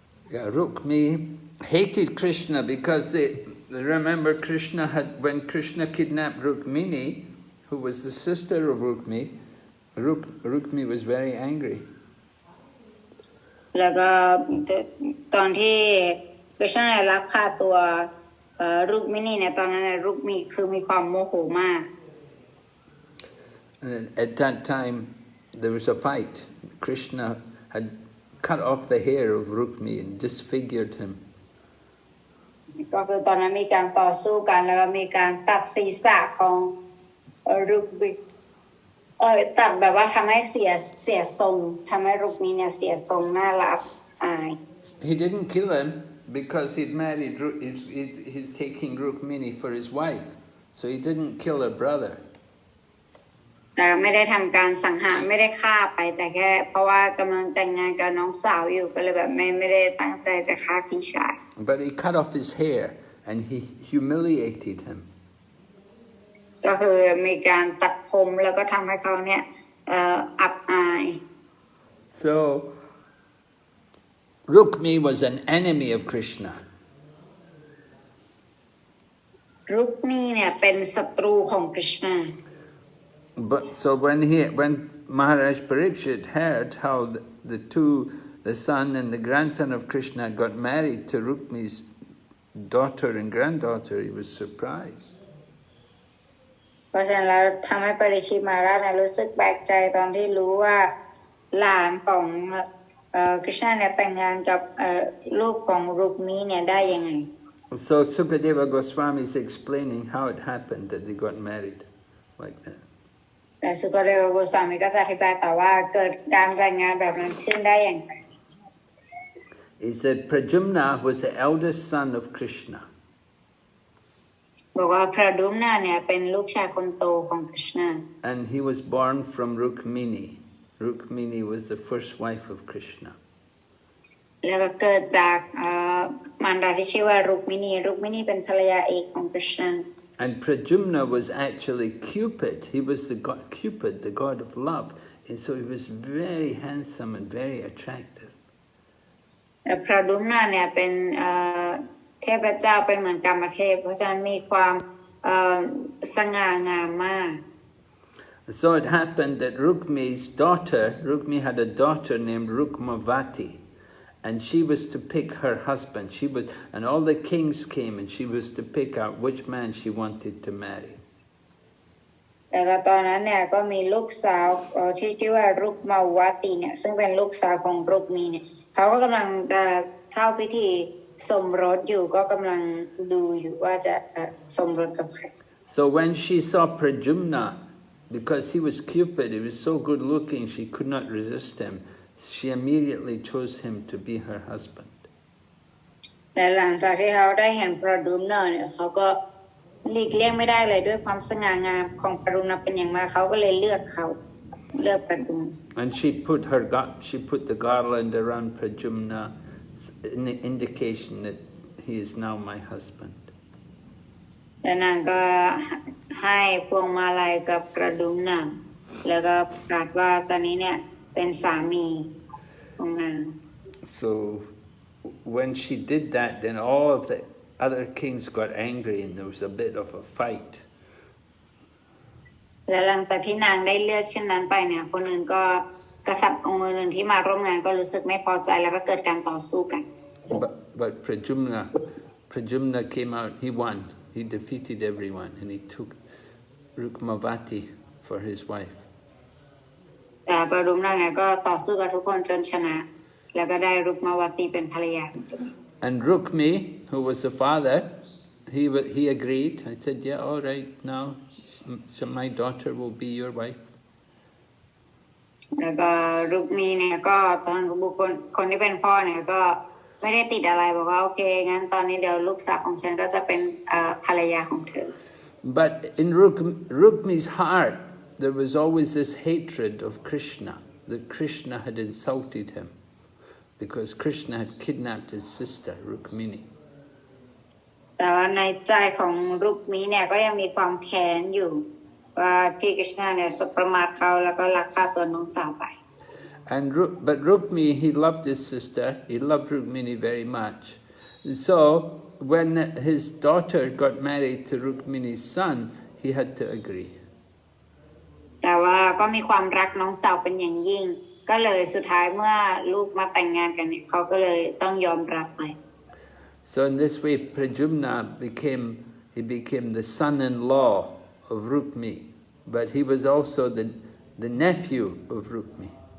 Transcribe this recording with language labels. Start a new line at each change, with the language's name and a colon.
English: Rukmi hated Krishna because remember when Krishna kidnapped Rukmini, who was the sister of Rukmi, Rukmi was very angry.
Thai: แล้วก็ตอนที่กฤษณาลักพาตัวรุกมินีเนี่ยตอนนั้นรุกมีคือมีความโมโหมาก
English: And at that time there was a fight. Krishna had cut off the hair of Rukmi and disfigured him.
Thai: ก็คือตอนนั้นมีการต่อสู้กันแล้วก็มีการตัดศีรษะของรุกมีตัดแบบว่าทำให้เสียทรงทำให้รุกมีเนี่ยเสียทรงน่ารักอาย
English: He didn't kill him because he'd married. He's taking Rukmini for his wife, so he didn't kill her brother.
Thai: แต่ไม่ได้ทำการสังหารไม่ได้ฆ่าไปแต่แค่เพราะว่ากำลังแต่งงานกับน้องสาวอยู่ก็เลยแบบไม่ได้ตั้งใจจะฆ่าพี่ชาย
English: But he cut off his hair and he humiliated him.
Thai: ก็คือมีการตัดผมแล้วก็ทำให้เขาเนี่ยอับอาย
English: So Rukmi was an enemy of Krishna.
Thai: รุกมีเนี่ยเป็นศัตรูของกฤษณา
English: But so when Maharaj Parikshit heard how the son and the grandson of Krishna got married to Rukmi's daughter and granddaughter, he was surprised.
Thai: เพราะฉะนั้นแล้วทำให้ปริชิตมหาราชรู้สึกแปลกใจตอนที่รู้ว่าหลานของกฤษณาเนี่ยแต่งงานกับลูกของรุกมีเนี่ยได้ยังไง
English: So Sukadeva Goswami is explaining how it happened that they got married like that.
Thai: แต่สุกเดวโกสามีก็จะอธิบายต่อว่าเกิดการแต่งงานแบบนั้นขึ้นได้อย่างไร
English: He said Prajumna was the eldest son of Krishna.
Thai: บอกว่าพระดุมนาเนี่ยเป็นลูกชายคนโตของกฤษณา
English: And he was born from Rukmini. Rukmini was the first wife of Krishna.
Thai: แล้วก็เกิดจากมารดาที่ชื่อว่ารุกมินีเป็นภรรยาเอกของกฤษณา
English: And Prajumna was actually Cupid. He was the god, Cupid, the god of love. And so he was very handsome and very attractive.
Thai: แต่พระดุมนาเนี่ยเป็นเทพเจ้าเป็นเหมือนกรรมเทพเพราะฉะนั้นมีความสง่างามมาก
English: So it happened that Rukmi had a daughter named Rukmavati. And she was to pick her husband. And all the kings came and she was to pick out which man she wanted to marry.
Thai: แต่ก็ตอนนั้นเนี่ยก็มีลูกสาวที่ชื่อว่ารุกมาวาตีเนี่ยซึ่งเป็นลูกสาวของรุกมีเนี่ยเขาก็กำลังเข้าพิธีสมรสอยู่ก็กำลังดูอยู่ว่าจะสมรสกับใคร
English: So when she saw Prajumna, because he was Cupid, he was so good looking, she could not resist him. She immediately chose him to be her husband.
Thai: แต่หลังจากที่เขาได้เห็นพระดุมนาเนี่ยเขาก็หลีกเลี่ยงไม่ได้เลยด้วยความสง่างามของพระดุมนาเป็นอย่างมากเขาก็เลยเลือกพระดุม
English: And she put the garland around Prajumna, in the indication that he is now my husband.
Thai: แล้วนางก็ให้พวงมาลัยกับพระดุมนาแล้วก็ประกาศว่าตอนนี้เนี่ยเป็นสามีของนาง
English: So when she did that, then all of the other kings got angry and there was a bit of a fight.
Thai: และหลังจากที่นางได้เลือกเช่นนั้นไปเนี่ยคนอื่นก็กษัตริย์องค์อื่นที่มาร่วมงานก็รู้สึกไม่พอใจแล้วก็เกิดการต่อสู้กัน
English: But Prajumna came out, he won. He defeated everyone and he took Rukmavati for his wife.
Thai: แต่พระดุมนาเนี่ยก็ต่อสู้กับทุกคนจนชนะแล้วก็ได้รุกมาวาตีเป็นภรรยา
English: And Rukmi, who was the father, he agreed. I said, yeah, all right, now so my daughter will be your wife.
Thai: แล้วก็รุกมีเนี่ยก็ตอนบุคคลคนที่เป็นพ่อเนี่ยก็ไม่ได้ติดอะไรบอกว่าโอเคงั้นตอนนี้เดี๋ยวลูกสาวของฉันก็จะเป็นภรรยาของเธอ
English: But in Rukmi's heart, there was always this hatred of Krishna, that Krishna had insulted him, because Krishna had kidnapped his sister, Rukmini.
Thai: แต่ว่าในใจของรุกมีเนี่ยก็ยังมีความแค้นอยู่ว่าที่กฤษณาเนี่ยสบประมาทเขาแล้วก็ลักพาตัวน้องสาวไป
English: But Rukmi, he loved his sister, he loved Rukmini very much. So when his daughter got married to Rukmini's son, he had to agree.
Thai: แต่ว่าก็มีความรักน้องสาวเป็นอย่างยิ่งก็เลยสุดท้ายเมื่อลูกมาแต่งงานกันเนี่ยเขาก็เลยต้องยอมรับไป
English: So in this way, Prajumna became the son-in-law of Rukmi, but he was also the nephew of Rukmi.